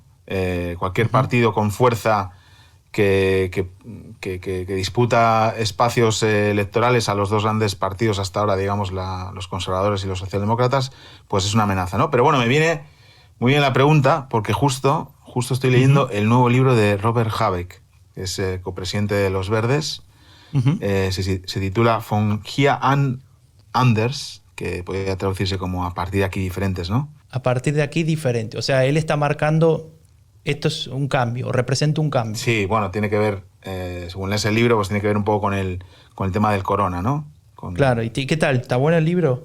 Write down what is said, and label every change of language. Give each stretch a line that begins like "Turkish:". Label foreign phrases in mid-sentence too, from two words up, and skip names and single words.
Spanish: Cualquier partido con fuerza que disputa espacios electorales a los 2 grandes partidos hasta ahora, digamos, los conservadores y los socialdemócratas, pues es una amenaza, ¿no? Pero bueno, me viene muy bien la pregunta, porque justo estoy leyendo el nuevo libro de Robert Habeck, que es copresidente de los Verdes. Se titula Von hier an anders, que podría traducirse como a partir de aquí diferentes, ¿no? A partir de aquí diferente. O sea, él está marcando, esto es un cambio, o representa un cambio. Sí, bueno, tiene que ver, según lees el libro, pues tiene que ver un poco con el tema del corona, ¿no? Claro, ¿y qué tal? ¿Está bueno el libro?